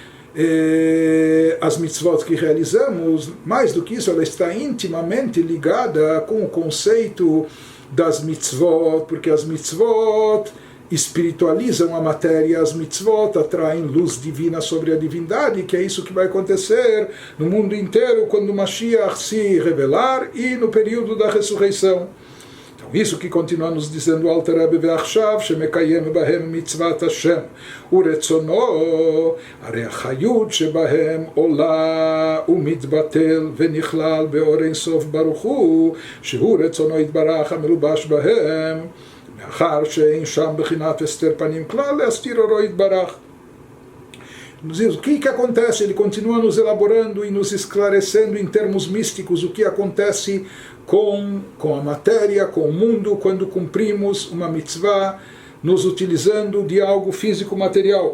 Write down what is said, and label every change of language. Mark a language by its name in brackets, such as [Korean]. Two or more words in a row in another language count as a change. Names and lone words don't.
[Portuguese] às mitzvot que realizamos, mais do que isso, ela está intimamente ligada com o conceito das mitzvot, porque as mitzvot espiritualizam a matéria, as mitzvot atraem luz divina sobre a divindade, que é isso que vai acontecer no mundo inteiro quando Mashiach se revelar e no período da ressurreição. Isso que continua nos dizendo o Alter Rebbe [Hebrew] ועכשיו שמקיים בהם מצות השם ורצונו הרי החיות שבהם עולה ומתבטל ונכלל באור אין סוף ברוך הוא שהוא רצונו יתברך המלובש בהם מאחר שאין שם בחינת הסתר פנים כלל להסתיר אורו יתברך. [Portuguese] Nos diz o que acontece, ele continua nos elaborando e nos esclarecendo em termos místicos o que acontece com a matéria, com o mundo, quando cumprimos uma mitzvah, nos utilizando de algo físico material.